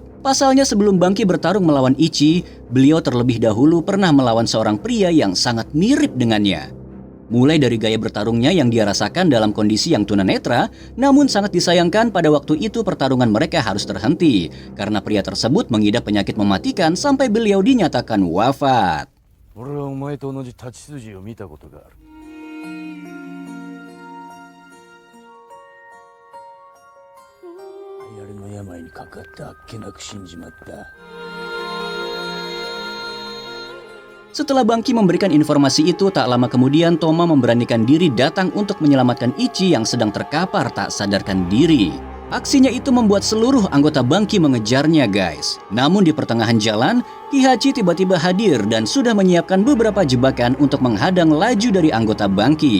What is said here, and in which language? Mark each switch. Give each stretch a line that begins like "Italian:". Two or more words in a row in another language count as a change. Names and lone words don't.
Indonesian: Pasalnya sebelum Banki bertarung melawan Ichi, beliau terlebih dahulu pernah melawan seorang pria yang sangat mirip dengannya. Mulai dari gaya bertarungnya yang dia rasakan dalam kondisi yang tunanetra, namun sangat disayangkan pada waktu itu pertarungan mereka harus terhenti karena pria tersebut mengidap penyakit mematikan sampai beliau dinyatakan wafat.
Japanese: 俺はお前と同じ太刀筋を見たことがある。流行りの病にかかってあっけなく死んじまった。
Indonesian: Setelah Banki memberikan informasi itu, tak lama kemudian Toma memberanikan diri datang untuk menyelamatkan Ichi yang sedang terkapar tak sadarkan diri. Aksinya itu membuat seluruh anggota Banki mengejarnya guys. Namun di pertengahan jalan, Kihachi tiba-tiba hadir dan sudah menyiapkan beberapa jebakan untuk menghadang laju dari anggota Banki.